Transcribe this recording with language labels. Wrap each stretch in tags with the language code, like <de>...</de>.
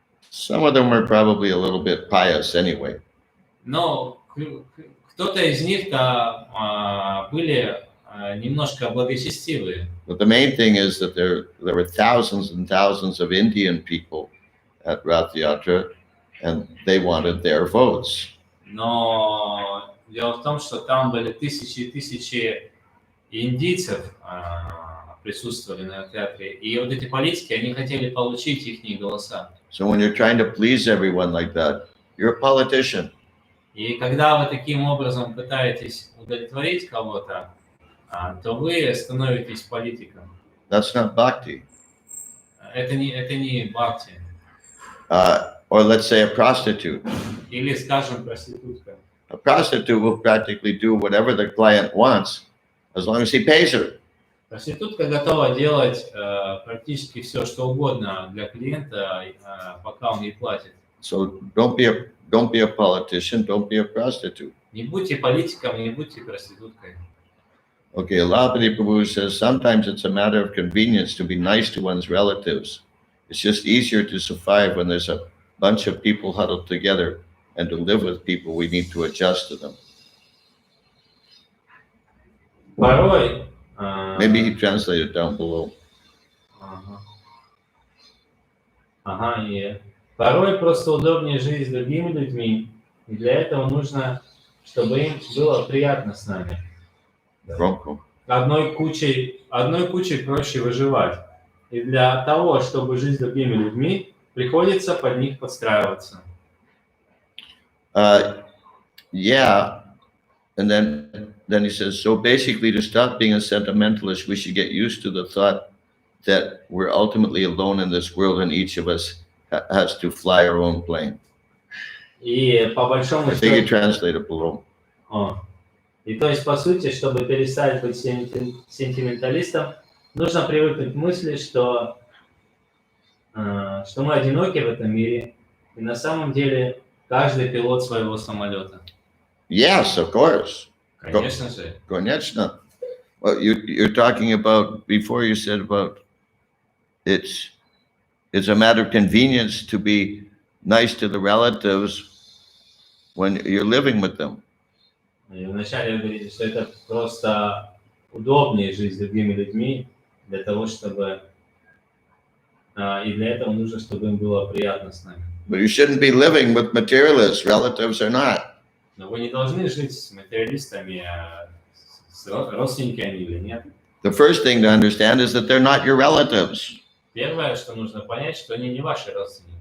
<en>Some of them were probably a little bit pious anyway.</en> <ru>Но кто-то из них были немножко благочестивые.</ru> <en>But the main thing is that there were thousands and thousands of Indian people at Rath Yatra, and they wanted their votes.</en> <ru>Но дело в том, что там были тысячи и тысячи индийцев присутствовали на театре, и вот эти политики, они хотели получить их голоса.</ru> <en>So when you're trying to please everyone like that, you're a politician.</en> <ru>И когда вы таким образом пытаетесь удовлетворить кого-то, то вы становитесь политиком.</ru> <en>That's not bhakti.</en> <ru>Это не бхакти.</ru> <en>Or let's say a prostitute.</en> <ru>Или, скажем, проститутка.</ru> <en>A prostitute will practically do whatever the client wants as long as he pays her.</en> <ru>Проститутка готова делать практически все, что угодно для клиента, пока он ей платит.</ru> <en>So don't be a politician, don't be a prostitute.</en> <ru>Не будьте политиком, не будьте проституткой.</ru> <en>Okay, Alapati Prabhu says sometimes it's a matter of convenience to be nice to one's relatives. It's just easier to survive when there's a bunch of people huddled together, and to live with people, we need to adjust to them.</en> <ru>Порой...</ru> <en>Maybe he translated down below.</en> <ru>И порой просто удобнее жить с другими людьми, и для этого нужно, чтобы им было приятно с нами. Громко. Одной кучей проще выживать. И для того, чтобы жить с другими людьми, приходится под них подстраиваться.</ru> <en>Yeah, and then he says, so basically to stop being a sentimentalist, we should get used to the thought that we're ultimately alone in this world and each of us has to fly our own plane.</en> <ru>И по большому</ru> <en>I think he</en> <ru>счету...</ru> <en>translated below.</en> <ru>И то есть, по сути, чтобы перестать быть сентименталистом, нужно привыкнуть к мысли, что мы одиноки в этом мире, и на самом деле каждый пилот своего самолета.</ru> <en>Yes, of course.</en> <ru>Конечно же. Конечно.</ru> <en>Well, you're talking about, before you said about it's a matter of convenience to be nice to the relatives when you're living with them.</en> <ru>И вначале вы говорите, что это просто удобнее жить с другими людьми, для того, чтобы... И для этого нужно, чтобы им было приятно с нами.</ru> <en>But you shouldn't be living with materialists, relatives or not.</en> <ru>Но вы не должны жить с материалистами, с родственниками или нет.</ru> <en>The first thing to understand is that they're not your relatives.</en> <ru>Первое, что нужно понять, что они не ваши родственники.</ru>